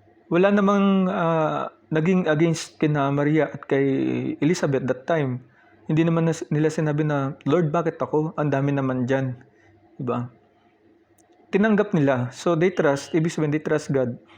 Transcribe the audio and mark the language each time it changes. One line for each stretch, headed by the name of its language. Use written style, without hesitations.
Filipino: Wala namang naging against kina Maria at kay Elizabeth
English: that time.
Filipino: Hindi naman nila sinabi na, Lord, bakit ako? Ang dami naman diyan, 'di ba? Tinanggap nila.
English: So they trust,
Filipino: ibig sabihin
English: they trust God.